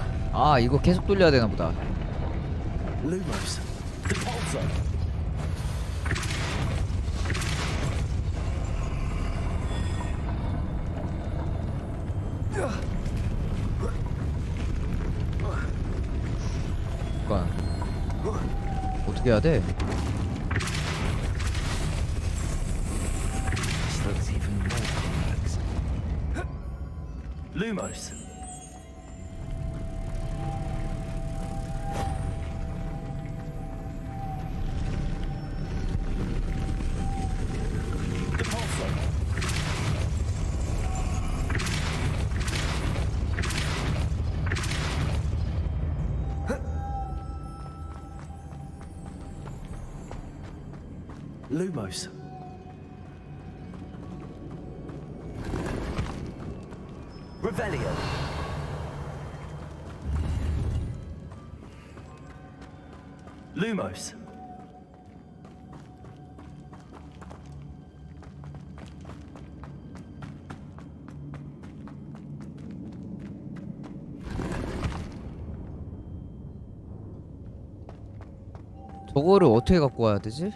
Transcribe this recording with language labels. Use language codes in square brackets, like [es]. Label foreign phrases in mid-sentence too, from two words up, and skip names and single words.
[ko] 아 이거 계속 돌려야 되나 보다. [la] Lumos. Depulso. [ko] 잠깐. 어떻게 해야 돼? [en] This looks even more complex. [la] Lumos. Depulso. Lumos. Revelio. Lumos. [ko] 저거를 어떻게 갖고 와야 되지?